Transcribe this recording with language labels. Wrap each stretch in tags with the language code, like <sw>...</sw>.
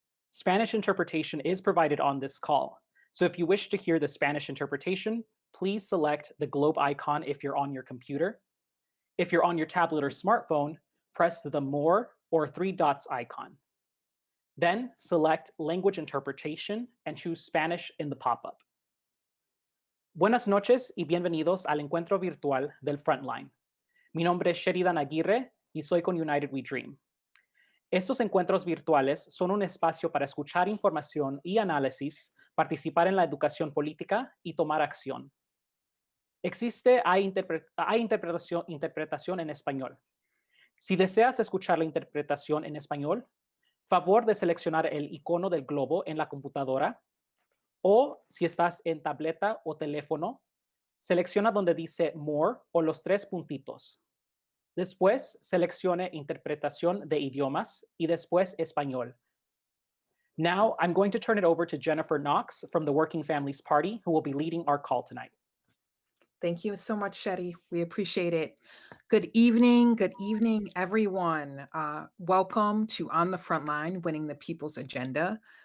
<en>Spanish interpretation is provided on this call, so if you wish to hear the Spanish interpretation, please select the globe icon if you're on your computer. If you're on your tablet or smartphone, press the More or three dots icon. Then select Language Interpretation and choose Spanish in the pop-up.</en> <es>Buenas noches y bienvenidos al encuentro virtual del Frontline. Mi nombre es Sheridan Aguirre y soy con United We Dream. Estos encuentros virtuales son un espacio para escuchar información y análisis, participar en la educación política y tomar acción. Hay interpretación en español. Si deseas escuchar la interpretación en español, favor de seleccionar el icono del globo en la computadora, o si estás en tableta o teléfono, selecciona donde dice More o los tres puntitos. Después seleccione Interpretación de idiomas y después Español.</es> <en>Now I'm going to turn it over to Jennifer Knox from the Working Families Party, who will be leading our call tonight. Thank you so much, Shetty. We appreciate it. Good evening, everyone. Welcome to On the Frontline, Winning the People's Agenda.</en>